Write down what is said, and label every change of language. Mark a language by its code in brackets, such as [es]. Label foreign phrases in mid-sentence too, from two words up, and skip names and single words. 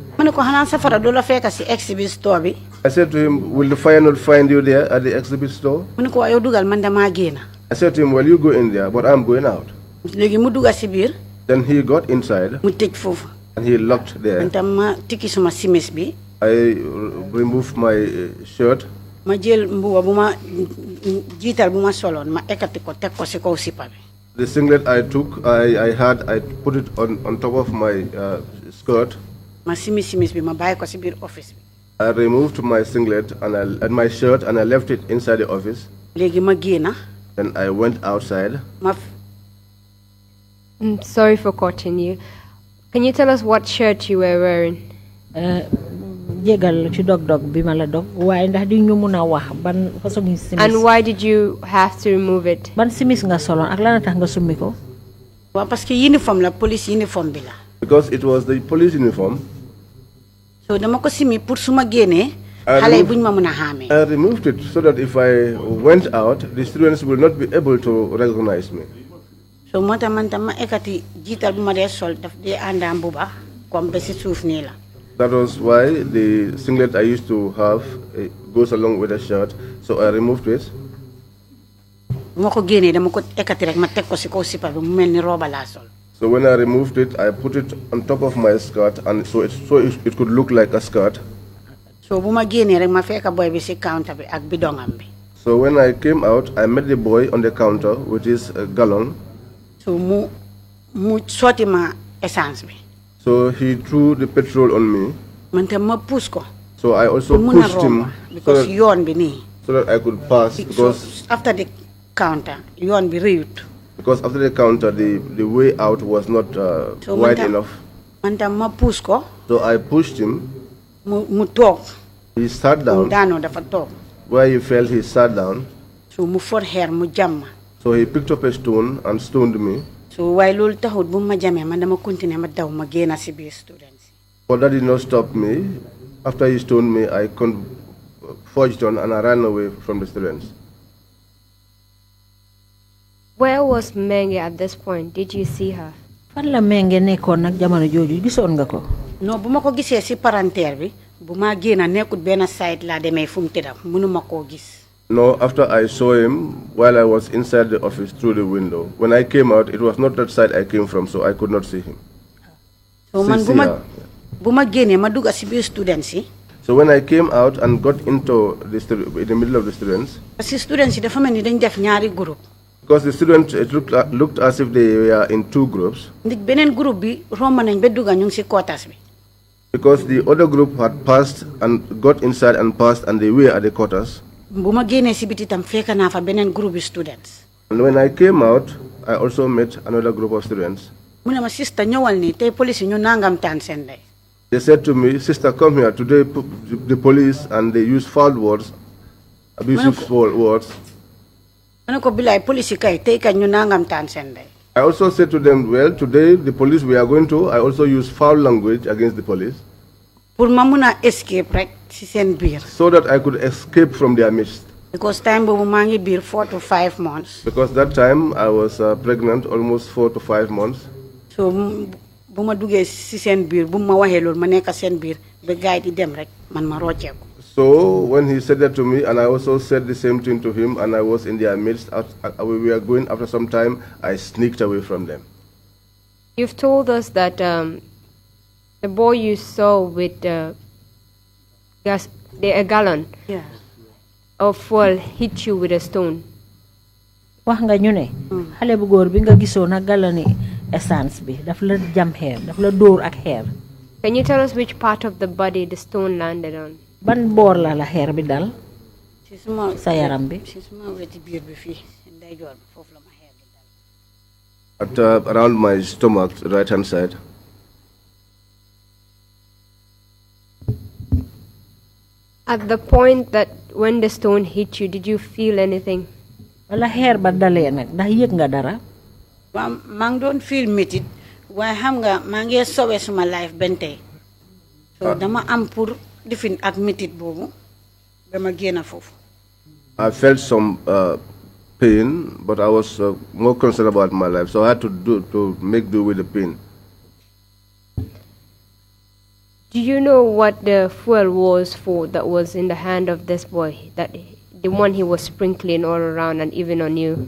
[wo] Mu ne ko xanaa safara du la fekk si [en] exhibit store [wo] bi. [en] I said to him, will the fire not find you there at the exhibit store? [wo] Mu ne ko waa yow dugal man damaa génna. [en] I said to him, well, you go in there, but I'm going out. [wo] Léegi mu dugga si biir. [en] Then he got inside. [wo] Mu tëj foofu. [en] And he locked there. [wo] Man tam ma tikki suma simis bi. [en] I removed my shirt. [wo] Ma jël mbuba bu ma jiital bu ma soloon ma ekkati ko teg ko si kaw sipa bi. [en] The singlet I took, I put it on top of my skirt. [wo] Ma simis bi ma bàyyi ko si biir office bi. [en] I removed my singlet and my shirt and I left it inside the office. [wo] Léegi ma génna. [en] Then I went outside. Sorry for cutting you. Can you tell us what shirt you were wearing? [wo] Jégal ci dog bi ma la dog waaye ndax di ñu mëna wax ban façon simis. [en] And why did you have to remove it? [wo] Ban simis nga soloon ak lan tax nga summi ko? Waaw [fr] parce que [wo] uniform la [en] police uniform [wo] bi la. [en] Because it was the police uniform. [wo] So dama ko simi pour suma génnee xale buñ ma mëna xàmmee. [en] I removed it so that if I went out, the students will not be able to recognize me. [wo] So moo tax man tam ma ekkati jiital bu ma dee sol daf dee àndaa mbuba comme ba si suuf nii la. [en] That was why the singlet I used to have goes along with the shirt, so I removed it. [wo] Ma ko génnee dama ko ekkati rek ma teg ko si kaw sipa bi mu mel ni roba laa sol. [en] So when I removed it, I put it on top of my skirt, and so it could look like a skirt. [wo] So bu ma génnee rek ma fekk boy bi si counter bi ak bidongam bi. [en] So when I came out, I met the boy on the counter with his gallon. [wo] So mu soti ma essence bi. [en] So he threw the petrol on me. [wo] Man tam ma push ko. [en] So I also pushed him [wo] because yoon bi nii. [en] so that I could pass. Because after the counter, [wo] yoon bi rëyut. [en] Because after the counter, the way out was not wide enough. [wo] Man tam ma push ko. [en] So I pushed him. [wo] Mu toog. [en] He sat down. [wo] Daano dafa toog. [en] Where he fell, he sat down. [wo] So mu [en] for hair [wo] mu jam. [en] So he picked up a stone and stoned me. So while [wo] loolu taxut bu ma jamee man dama continuer ma daw ma génn si biir students. [en] But that did not stop me. After he stoned me, I forged on and I ran away from the students. Where was Menge at this point? Did you see her? [wo] Fan la Menge nekkoon nag jamono jooju gisoon nga ko? No, bu ma ko gisee si palanteer bi bu ma génn nekkut benn side laa demee fu mu tëddam mënuma koo gis. [en] No, after I saw him while I was inside the office through the window. When I came out, it was not that side I came from, so I could not see him. [wo] So man bu ma génnee ma dugg si biir students yi. [en] So when I came out and got into in the middle of the students. [fr] Parce que [wo] students yi dafa mel ni dañ def ñaari groupe. [en] Because the students, it looked as if they were in two groups. [wo] Ndig beneen groupe bi romb nañ ba dugg ñu ngi si quotas bi. [en] Because the other group had passed and got inside and passed and they were at the quarters. [wo] Bu ma génnee si biti tam fekk naa fa beneen groupe bi students. [en] And when I came out, I also met another group of students. [wo] Mu ne ma sister ñëwal nii tey police ñu nangam taan seen ndey. [en] They said to me, sister, come here. Today the police and they use foul words, abusive words. [wo] Ma ne ko bilaay police kay tey kay ñu nangam taan seen ndey. [en] I also said to them, well, today the police we are going to, I also use foul language against the police. [wo] Pour ma mun a escape rek si seen biir. [en] So that I could escape from their midst. Because time [wo] boobu maa ngi biir [en] 4 to 5 months. Because that time I was pregnant, almost 4 to 5 months. [wo] So bu ma duggee si seen biir bu ma waxee loolu ma nekk seen biir ba gaay di dem rek man ma rocceeku. [en] So when he said that to me, and I also said the same thing to him, and I was in their midst, we were going after some time, I sneaked away from them. You've told us that the boy you saw with a gallon of fuel hit you with a stone. [wo] Wax nga ñu ne xale bu góor bi nga gisoon ak galloni essence bi daf la jam xeer daf la dóor ak xeer. [en] Can you tell us which part of the body the stone landed on? [wo] Ban boor la xeer bi dal sa yaram bi? Si suma weti biir bi fii ndeyjoor bi foofu la ma xeer bi [en] At [wo] dal. [en] around my stomach, right hand side. At the point that when the stone hit you, did you feel anything? [wo] Wala xeer ba dalee nag ndax yëg nga dara? Waaw maa ngi doon feel métit waaye xam nga maa ngi sowe suma life benn tey. So dama am pour difin ak métit boobu dama génn foofu. [en] I felt some pain, but I was more concerned about my life, so I had to make do with the pain. Do you know what the fuel was for that was in the hand of this boy, that the one he was sprinkling all around and even on you?